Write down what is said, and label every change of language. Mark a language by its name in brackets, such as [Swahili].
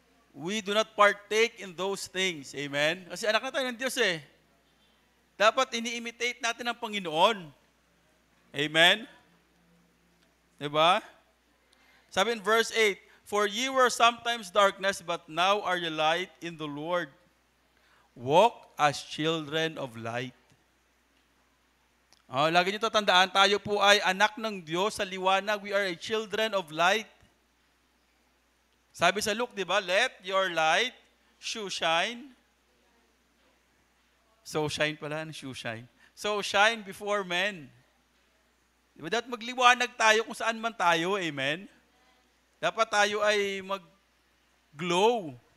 [English] We do not partake in those things. Amen? [Filipino] Kasi anak na tayo ng Diyos eh. Dapat ini-imitate natin ang Panginoon. Amen? Diba? Sabi [English] in verse 8, For ye were sometimes darkness, but now are ye light in the Lord. Walk as children of light. [Filipino] Lagi nyo tatandaan, tayo po ay anak ng Diyos sa liwanag. [English] We are a children of light. [Filipino] Sabi sa Luke, di ba? [English] Let your light shine. So shine pala, shoe shine. So shine before men. Diba? [Filipino] Dapat magliwanag tayo kung saan man tayo, amen? Dapat tayo ay mag-glow.